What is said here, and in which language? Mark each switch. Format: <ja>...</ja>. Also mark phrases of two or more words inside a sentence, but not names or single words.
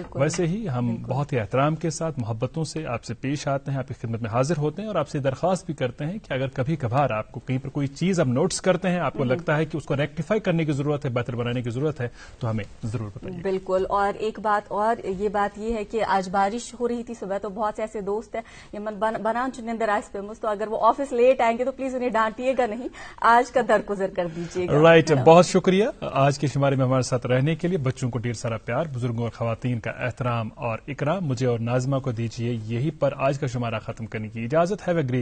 <ur>ویسے ہی ہم بہت ہی احترام کے ساتھ، محبتوں سے آپ سے پیش آتے ہیں، آپ کی خدمت میں حاضر ہوتے ہیں، اور آپ سے درخواست بھی کرتے ہیں کہ اگر کبھی کبھار آپ کو کہیں پر کوئی چیز آپ نوٹس کرتے ہیں، آپ کو لگتا ہے کہ اس کو ریکٹیفائی کرنے کی ضرورت ہے، بہتر بنانے کی ضرورت ہے، تو ہمیں ضرور بتائیے. بالکل. اور ایک بات اور، یہ بات یہ ہے کہ آج بارش ہو رہی تھی صبح، تو بہت سے ایسے دوست ہیں</ur> <ks>یمن بنان چنندر آئس پیمس،</ks> <ur>تو اگر وہ آفس لیٹ آئیں گے تو پلیز انہیں ڈانٹیے گا نہیں، آج کا درگزر کر دیجیے گا. رائٹ، بہت شکریہ آج کے شمارے میں ہمارے ساتھ رہنے کے لیے. بچوں کو ڈھیر سارا پیار، بزرگوں اور خواتین کا احترام اور اکرام. مجھے اور ناظمہ کو دیجیے یہی پر آج کا شمارہ ختم کرنے کی اجازت.</ur>